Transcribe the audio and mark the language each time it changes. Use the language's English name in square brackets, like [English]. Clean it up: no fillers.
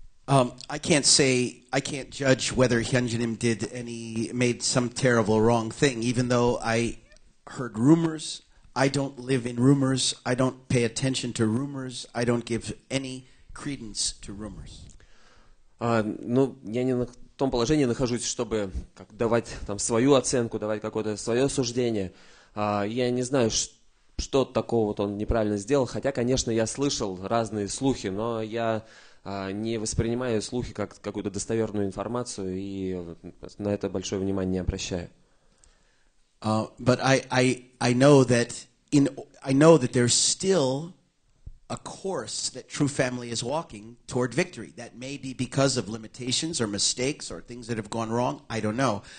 [English] I can't judge whether Hyunjinim made some terrible wrong thing. Even though I heard rumors, I don't live in rumors. I don't pay attention to rumors. I don't give any credence to rumors. [Russian] Ну, я не в том положении нахожусь, чтобы давать там свою оценку, давать какое-то свое суждение. Я не знаю, что такого вот он неправильно сделал, хотя, конечно, я слышал разные слухи, но я не воспринимаю слухи как какую-то достоверную информацию и на это большое внимание не обращаю. [English] But I know that there's still a course that True Family is walking toward victory. That may be because of limitations or mistakes or things that have gone wrong. I don't know.